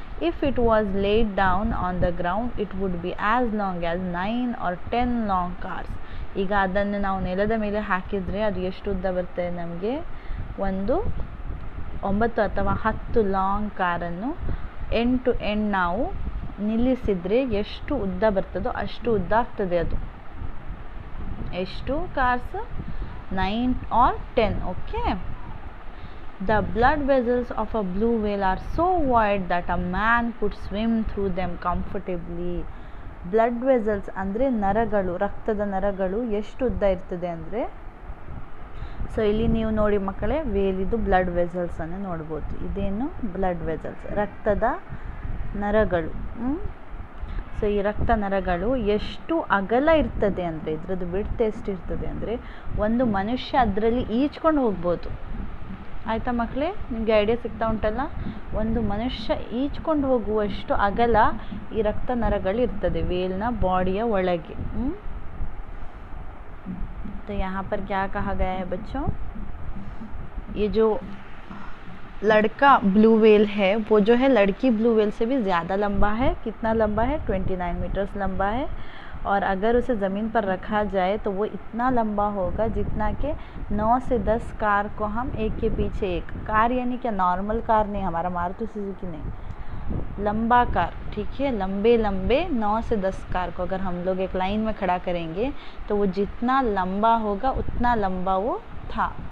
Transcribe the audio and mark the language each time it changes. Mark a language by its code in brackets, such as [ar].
[en] If it was laid down on the ground, it would be as long as 9 or 10 long cars. [kn] ಈಗ ಅದನ್ನು ನಾವು ನೆಲದ ಮೇಲೆ ಹಾಕಿದರೆ ಅದು ಎಷ್ಟು ಉದ್ದ ಬರ್ತದೆ ನಮಗೆ? ಒಂದು 9 ಅಥವಾ 10 ಲಾಂಗ್ ಕಾರನ್ನು ಎಂಡ್ ಟು ಎಂಡ್ ನಾವು ನಿಲ್ಲಿಸಿದರೆ ಎಷ್ಟು ಉದ್ದ ಬರ್ತದೋ ಅಷ್ಟು ಉದ್ದ ಆಗ್ತದೆ ಅದು. ಎಷ್ಟು cars? 9 or 10. Okay. [en] The blood vessels of a blue whale are so wide that a man could swim through them comfortably. [kn] Blood vessels ಅಂದರೆ ನರಗಳು, ರಕ್ತದ ನರಗಳು ಎಷ್ಟು ಉದ್ದ ಇರ್ತದೆ ಅಂದರೆ, ಸೊ ಇಲ್ಲಿ ನೀವು ನೋಡಿ ಮಕ್ಕಳೇ, ವೇಲಿದು ಬ್ಲಡ್ ವೆಸಲ್ಸನ್ನು ನೋಡ್ಬೋದು. ಇದೇನು? ಬ್ಲಡ್ ವೆಸಲ್ಸ್, ರಕ್ತದ ನರಗಳು. ಸೊ ಈ ರಕ್ತ ನರಗಳು ಎಷ್ಟು ಅಗಲ ಇರ್ತದೆ ಅಂದರೆ, ಇದರದ್ದು ಬಿಡ್ತ್ ಎಷ್ಟು ಇರ್ತದೆ ಅಂದರೆ, ಒಂದು ಮನುಷ್ಯ ಅದರಲ್ಲಿ ಈಜ್ಕೊಂಡು ಹೋಗ್ಬೋದು. ಆಯಿತಾ ಮಕ್ಕಳೇ? ನಿಮಗೆ ಐಡಿಯಾ ಸಿಗ್ತಾ ಉಂಟಲ್ಲ? ಒಂದು ಮನುಷ್ಯ ಈಜ್ಕೊಂಡು ಹೋಗುವಷ್ಟು ಅಗಲ ಈ ರಕ್ತ ನರಗಳಿರ್ತದೆ ವೇಲ್ನ ಬಾಡಿಯ ಒಳಗೆ. [hi] तो यहाँ पर क्या कहा गया है बच्चों? ये जो लड़का ब्लू व्हेल है वो जो है लड़की ब्लू व्हेल से भी ज़्यादा लंबा है. कितना लंबा है? 29 मीटर्स लंबा है. और अगर उसे ज़मीन पर रखा जाए तो वो इतना लंबा होगा जितना कि 9 से 10 कार को हम एक के पीछे एक, कार यानी क्या नॉर्मल कार नहीं, हमारा मारुति सुजुकी नहीं, लंबा कार, ठीक है, लंबे लंबे 9 से 10 कार को अगर हम लोग एक लाइन में खड़ा करेंगे तो वो जितना लंबा होगा उतना लंबा वो था.